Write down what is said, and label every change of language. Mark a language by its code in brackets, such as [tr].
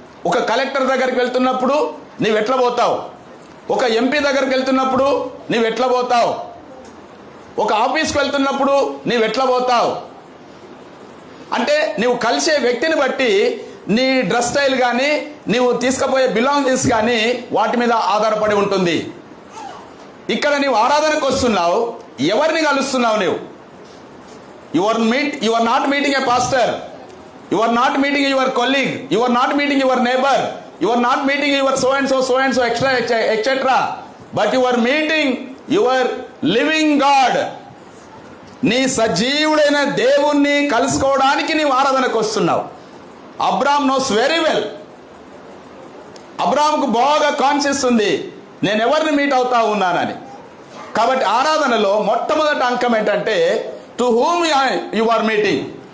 [te] ఒక కలెక్టర్ దగ్గరికి వెళ్తున్నప్పుడు నీవు ఎట్లా పోతావు, ఒక ఎంపీ దగ్గరికి వెళ్తున్నప్పుడు నీవు ఎట్లా పోతావు, ఒక ఆఫీస్కి వెళ్తున్నప్పుడు నీవు ఎట్లా పోతావు. అంటే నీవు కలిసే వ్యక్తిని బట్టి నీ డ్రెస్ స్టైల్ కానీ నీవు తీసుకుపోయే బిలాంగింగ్స్ కానీ వాటి మీద ఆధారపడి ఉంటుంది. ఇక్కడ నీవు ఆరాధనకు వస్తున్నావు, ఎవరిని కలుస్తున్నావు, [en] You are not meeting a pastor. You are not meeting your colleague. You are not meeting your neighbor. You are not meeting your so and so, etc. But you are meeting your living God. [te] నీ సజీవుడైన దేవుణ్ణి కలుసుకోవడానికి నీవు ఆరాధనకు వస్తున్నావు. Abram [en] Knows very well. [te] అబ్రామ్కు బాగా conscious ఉంది, నేను ఎవరిని మీట్ అవుతా ఉన్నానని. కాబట్టి ఆరాధనలో మొట్టమొదటి అంకం ఏంటంటే, [en] To whom you are meeting.